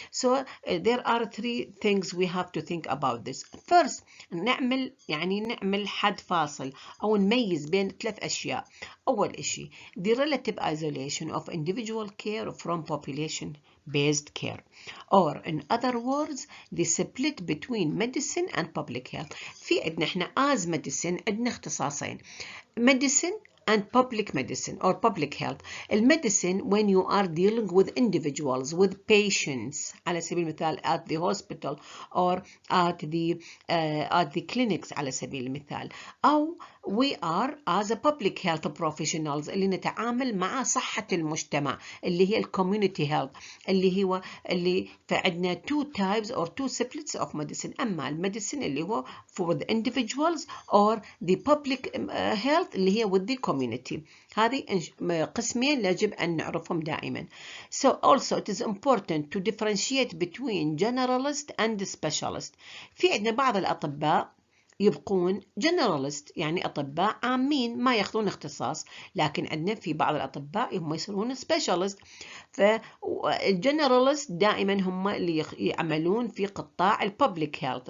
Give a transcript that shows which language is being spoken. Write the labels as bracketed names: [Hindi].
[English] So there are 3 things we have to think about this. [Arabic] First, نعمل حد فاصل أو نميز بين 3 أشياء. [English] أول إشي the relative isolation of individual care from population-based care, or in other words the split between medicine and public health. [Arabic] في عندنا إحنا [English] as medicine [Arabic] عندنا اختصاصين: [English] medicine and public medicine or public health. المedicine when you are dealing with individuals, with patients على سبيل المثال at the hospital or at the clinics على سبيل المثال، أو we are as a public health professionals [Arabic] اللي نتعامل مع صحة المجتمع اللي هي [English] community health، [Arabic] اللي فعندنا [English] 2 types or 2 splits of medicine. [Arabic] أما المedicine اللي هو [English] for the individuals or the public health [Arabic] اللي هي [English] with the community. [Arabic] هذه قسمين يجب أن نعرفهم دائما. [English] So also it is important to differentiate between generalist and specialist. [Arabic] في عندنا بعض الأطباء يبقون generalist يعني أطباء عامين ما يأخذون اختصاص، لكن عندنا في بعض الأطباء هم يصيرون specialist. فالجنراليست دائما هم اللي يعملون في قطاع الببليك هيلث.